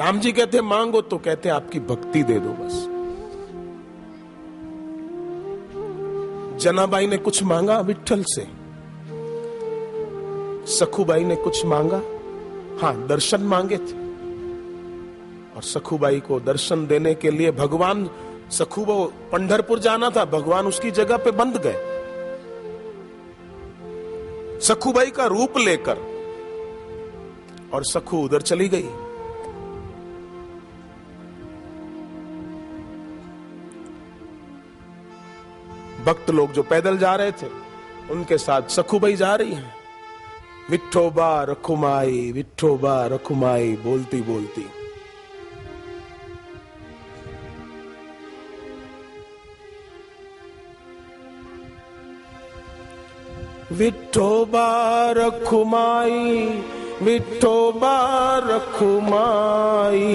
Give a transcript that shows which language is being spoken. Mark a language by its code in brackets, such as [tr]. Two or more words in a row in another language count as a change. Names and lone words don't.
[hi] राम जी कहते मांगो तो कहते आपकी भक्ति दे दो बस। जनाबाई ने कुछ मांगा विठ्ठल से, सखूबाई ने कुछ मांगा, हां दर्शन मांगे थे, और सखूबाई को दर्शन देने के लिए भगवान, सखू वो पंढरपुर जाना था, भगवान उसकी जगह पे बंध गए सखूबाई का रूप लेकर, और सखू उधर चली गई। भक्त लोग जो पैदल जा रहे थे उनके साथ सखूबाई जा रही है, विठोबा रखुमाई, विठोबा रखुमाई बोलती बोलती। विठोबा रखुमाई, विठोबा रखुमाई,